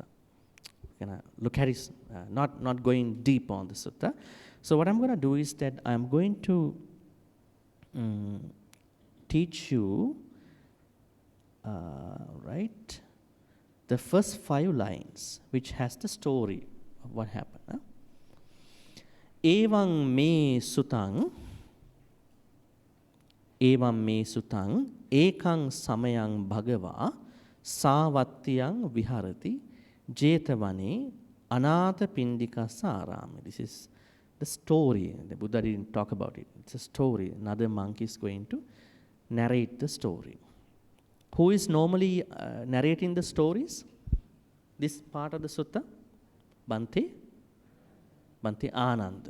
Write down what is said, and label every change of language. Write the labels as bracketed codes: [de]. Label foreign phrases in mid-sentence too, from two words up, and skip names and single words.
[en] We're gonna look at it, not going deep on the sutta. So what I'm gonna do is that I'm going to teach you, right, the first 5 lines, which has the story of what happened. [pi] Evaṁ me sutaṁ ekaṁ samayaṁ bhagavā sāvattiyaṁ viharati jetavane anātha pindikassa ārāme. [en] This is the story. The Buddha didn't talk about it. It's a story. Another monk is going to narrate the story. Who is normally narrating the stories? This part of the sutta? Bhante Ananda.